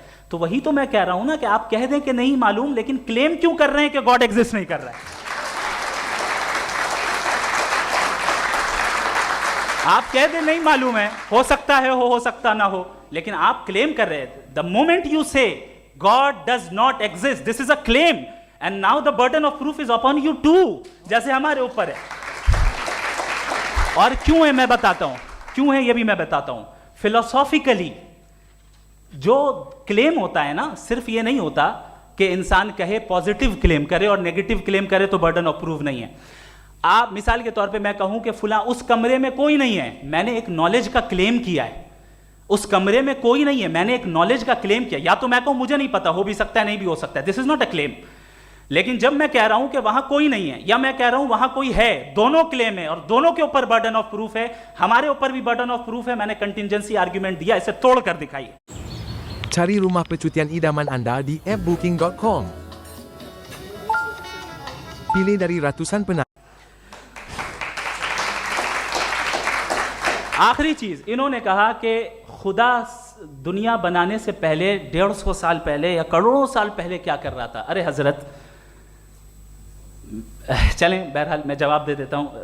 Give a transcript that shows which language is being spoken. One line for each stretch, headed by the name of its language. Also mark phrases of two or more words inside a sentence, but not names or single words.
Hindi: तो वही तो मैं कह रहा हूं ना कि आप कह दें कि नहीं मालूम, लेकिन क्लेम क्यों कर रहे हैं कि
English: God exist
Hindi: नहीं कर रहा है. आप कह दें नहीं मालूम है, हो सकता है हो सकता ना हो, लेकिन आप क्लेम कर रहे हैं.
English: the moment you say God does not exist, this is a claim, and now the burden of proof is upon you to,
Hindi: जैसे हमारे ऊपर है. और क्यों है मैं बताता हूं, क्यों है ये भी मैं बताता हूं. फिलोसॉफिकली जो क्लेम होता है ना, सिर्फ ये नहीं होता कि इंसान कहे
English: positive claim
Hindi: करे और
English: negative claim
Hindi: करे तो
English: burden of proof
Hindi: नहीं है. आप मिसाल के तौर पे मैं कहूं कि फुला उस कमरे में कोई नहीं है, मैंने एक नॉलेज का क्लेम किया है. उस कमरे में कोई नहीं है, मैंने एक नॉलेज का क्लेम किया. या तो मैं कहूं मुझे नहीं पता, हो भी सकता है नहीं भी हो सकता है,
English: this is not a claim.
Hindi: लेकिन जब मैं कह रहा हूं कि वहां कोई नहीं है, या मैं कह रहा हूं वहां कोई है, दोनों क्लेम है और दोनों के ऊपर
English: burden of proof
Hindi: है. हमारे ऊपर भी
English: burden of proof
Hindi: है. मैंने
English: contingency argument
Hindi: दिया, इसे तोड़कर दिखाइए.
Malay: Cari rumah percutian idaman Anda di appbooking.com. Pilih dari ratusan penari.
Hindi: आखिरी चीज इन्होंने कहा कि खुदा दुनिया बनाने से पहले 150 साल पहले या करोड़ों साल पहले क्या कर रहा था. अरे हजरत, चलें बहरहाल मैं जवाब दे देता हूं.